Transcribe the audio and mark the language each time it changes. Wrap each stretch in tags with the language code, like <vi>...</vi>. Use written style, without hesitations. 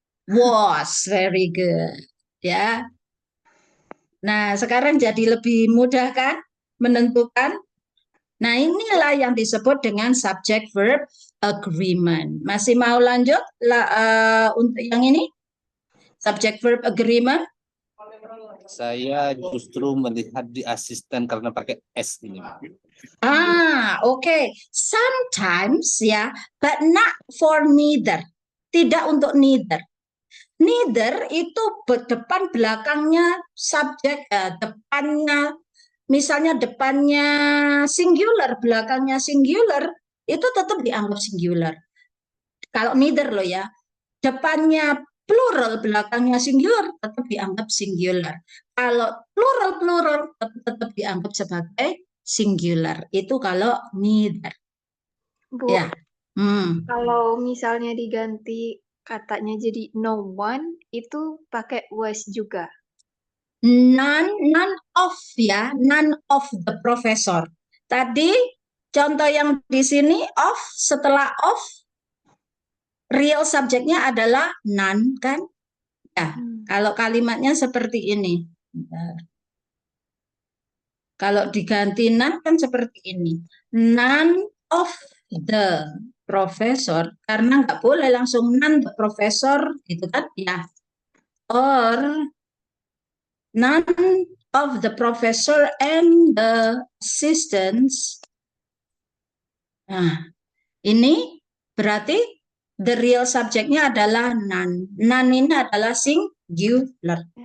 <en>Was, very good. Ya.</en> <id>Nah, sekarang jadi lebih mudah kan menentukan. Nah, inilah yang disebut dengan subject verb agreement. Masih mau lanjut untuk yang ini?</id> <en>Subject verb agreement?</en> <id>Saya justru melihat di asisten karena pakai S ini.</id> <en>Okay. Sometimes ya, but not for neither.</en> <id>Tidak untuk neither. Neither itu depan belakangnya subjek, depannya misalnya depannya singular, belakangnya singular, itu tetap dianggap singular. Kalau neither loh ya, depannya plural, belakangnya singular, tetap dianggap singular. Kalau plural tetap dianggap sebagai singular. Itu kalau neither. Bu, Ya. kalau misalnya diganti katanya jadi no one, itu pakai was juga.</id> <en>None of ya, none of the professor.</en> <id>Tadi contoh yang di sini of, setelah of real subjeknya adalah none kan? Ya, kalau kalimatnya seperti ini. Bentar. Kalau diganti none kan seperti ini.</id> <en>None of the professor,</en> <id>karena nggak boleh langsung</id> <en>none the professor</en> <id>gitu kan? Ya.</id> <en>Or none of the professor and the assistants.</en> <id>Nah, ini berarti the real subjeknya adalah none. None ini adalah singular.</id>